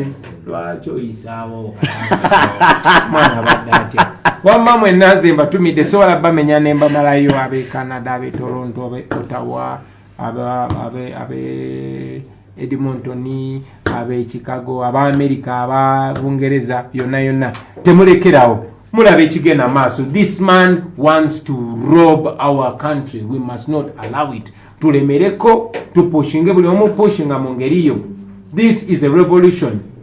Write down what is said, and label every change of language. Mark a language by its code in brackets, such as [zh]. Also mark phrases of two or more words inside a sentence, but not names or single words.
[lg] Lwaki oyisaawo mwana badde atya wamma mwenna nze mbatumidde, sobola bamenya ne mbamalayo ab'e Canada, ab'e Toronto, ab'e Ottawa, ab'e Edmonton, ab'e Chicago, ab'Amerika, ab'Abungereza, yonna temulekerawo mulabe ekigenda maaso. [en] This man wants to rob our country. We must not allow it. [lg] Tulemereko tupushinge, buli omu pushinga mu ngeri yo. [en] This is a revolution.